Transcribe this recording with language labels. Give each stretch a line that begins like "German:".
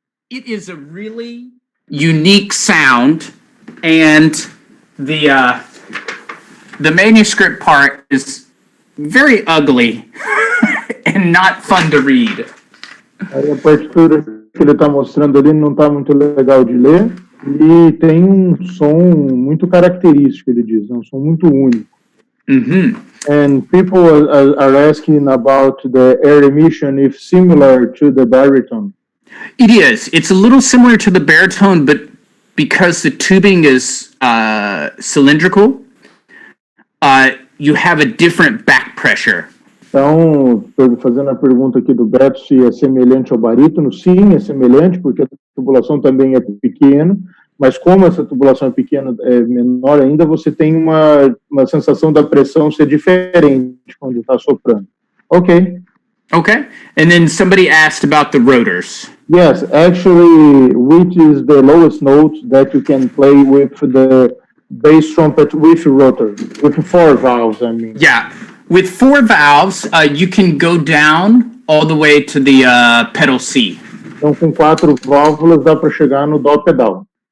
English: It is a really unique sound, and the manuscript part is very ugly and not fun to read.
Portuguese: Aí a partitura que ele está mostrando ali não está muito legal de ler e tem um som muito característico, ele diz, um som muito único.
English: Mm-hmm. And people are asking about the air emission if similar to the baritone. It is. It's a little similar to the baritone, but because the tubing is cylindrical, you have a different back pressure.
Portuguese: Então, fazendo a pergunta aqui do Beto se é semelhante ao barítono, sim, é semelhante, porque a tubulação também é pequena, mas como essa tubulação é pequena, é menor ainda, você tem uma sensação da pressão ser diferente quando está soprando.
English: Ok. Okay. And then somebody asked about the rotors. Yes, actually, which is the lowest note that you can play with the bass trumpet with rotor, with 4 valves, I mean. Yeah. With 4 valves, you can go down all the way to the pedal C.
Portuguese: Então, com 4 válvulas, dá para chegar no dó pedal.